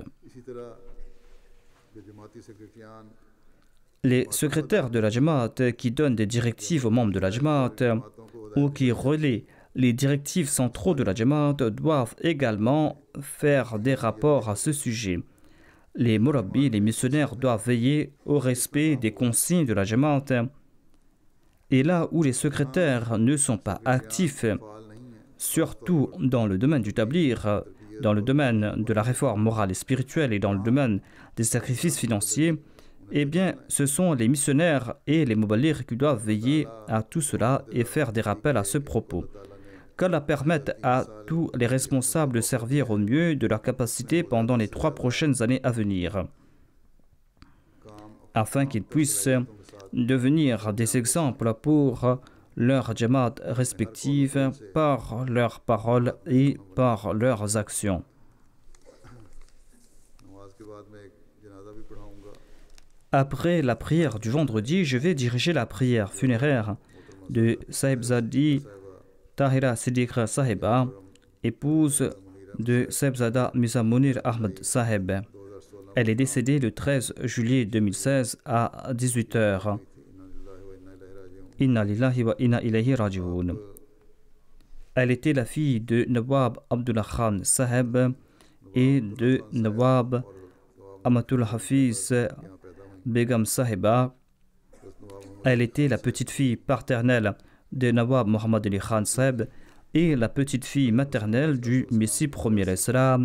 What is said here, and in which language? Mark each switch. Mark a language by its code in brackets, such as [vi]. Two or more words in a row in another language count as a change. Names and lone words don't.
[ur] اسی طرح جو جماعتی سیکرٹریان [fr] Les secrétaires de la Jamaat qui donnent des directives aux membres de la Jamaat ou qui relaient les directives centraux de la Jamaat doivent également faire des rapports à ce sujet. Les Murabbi, les missionnaires doivent veiller au respect des consignes de la Jamaat. Et là où les secrétaires ne sont pas actifs, [ur] فعال نہیں ہے [fr] surtout dans le domaine du tablir, dans le domaine de la réforme morale et spirituelle et dans le domaine des sacrifices financiers, eh bien, ce sont les missionnaires et les mobalir qui doivent veiller à tout cela et faire des rappels à ce propos. Qu'Allah permette à tous les responsables de servir au mieux de leur capacité pendant les 3 prochaines années à venir, afin qu'ils puissent devenir des exemples pour leurs jamaat respectives par leurs paroles et par leurs actions. [ur] نماز کے بعد میں ایک جنازہ بھی پڑھاؤں گا [fr] Après la prière du vendredi, je vais diriger la prière funéraire de Sahibzadi Tahira Siddiqa Sahiba, épouse de Sebzada Mirza Munir Ahmad Saheb. Elle est décédée le 13 juillet 2016 à 18h. [ar] إنا لله وإنا إليه راجعون. [fr] Elle était la fille de Nawab Abdullah Khan Saheb et de Nawab Amatul Hafiz Begum Sahiba. Elle était la petite-fille paternelle de Nawab Muhammad Ali Khan Saheb et la petite-fille maternelle du Messie premier Islam.